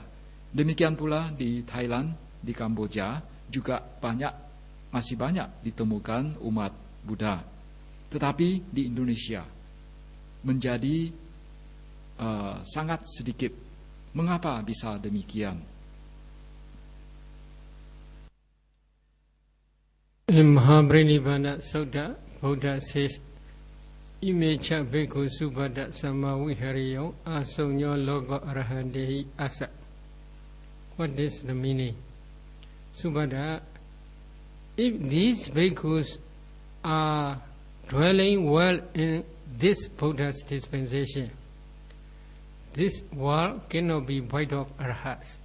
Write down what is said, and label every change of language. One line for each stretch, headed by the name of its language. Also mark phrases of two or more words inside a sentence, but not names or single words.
Indonesian: Demikian pula di Thailand, di Kamboja juga masih banyak ditemukan umat Buddha. Tetapi di Indonesia menjadi sangat sedikit. Mengapa bisa demikian?
English: In Mahabharinivana Sutta, Buddha says,
Pali: Imecha bhikkhu subhada samavihariyo asonyo logo arahandehi asa.
English: What is the meaning? Subhada, if these bhikkhus are dwelling well in this Buddha's dispensation, this world cannot be void of arhats.